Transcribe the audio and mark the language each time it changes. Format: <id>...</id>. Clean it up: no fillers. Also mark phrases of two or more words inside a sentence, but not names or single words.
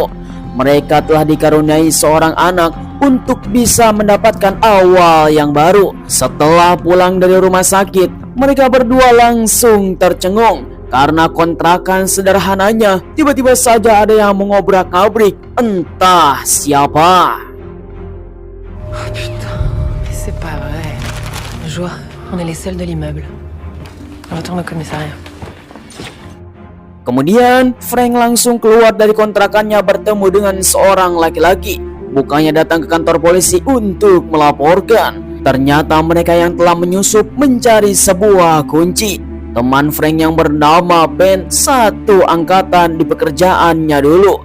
<id>Mereka telah dikaruniai seorang anak untuk bisa mendapatkan awal yang baru. Setelah pulang dari rumah sakit, mereka berdua langsung tercengung karena kontrakan sederhananya tiba-tiba saja ada yang mengobrak-abrik entah siapa.</id> <fr>Oh putain, mais c'est pas vrai. Joie, on est les seuls de l'immeuble. On retourne au commissariat.</fr> <id>Kemudian Frank langsung keluar dari kontrakannya bertemu dengan seorang laki-laki. Bukannya datang ke kantor polisi untuk melaporkan. Ternyata mereka yang telah menyusup mencari sebuah kunci. Teman Frank yang bernama Ben satu angkatan di pekerjaannya dulu.</id>